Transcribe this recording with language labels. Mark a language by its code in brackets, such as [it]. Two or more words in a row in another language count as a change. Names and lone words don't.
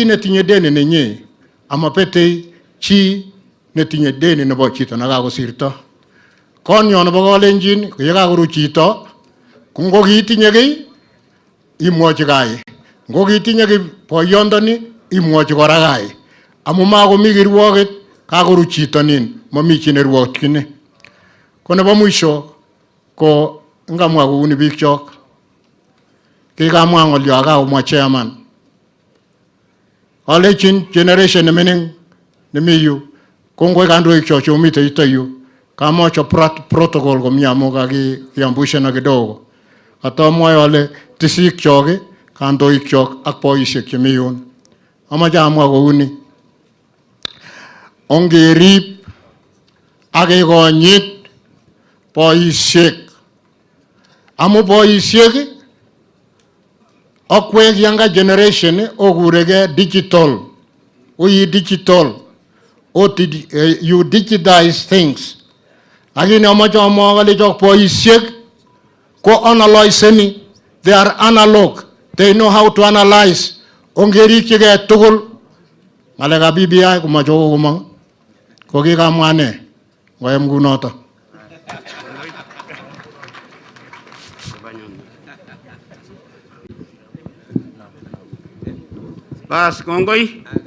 [kln] netinye deni nenyi amabete chi netinye deni nebo chito nekakosirto konyo nebo Kalenjin yekakoru chito kungo kiitinye kiy imwochi kai ngo kiitinye kiy boyondoni imwochi kora kai amu makomi kirwoket kakoru chito nin mami chi nerwokchini ko nebo mwisho ko ngamwa kouni biik chok. Kikamwa ng'olyo akamwa chairman. Alechin generation nemining nemi yu kongoi kandoik chok chomite yuto yu. Kamocho protocol komie amu kakiambushana kidogo. Katamwae ale tisik chok, kandoik chok ak boisiek chemi yun. Amache amwa kouni. Ongerib ak kekonyit boisiek. Amu boisiek akwek [en] younger generation [kln] okurege digital. [en] We digital. You digitize things. [kln] Lakini amache amwa kole chok boisiek ko analyzeni. [en] They are analog. They know how to analyze. [kln] Ongerikchigei tugul. Ngalekab BBI komache komong. Ko kikamwa ne. Ngoyem kunoto. Bas kongoi.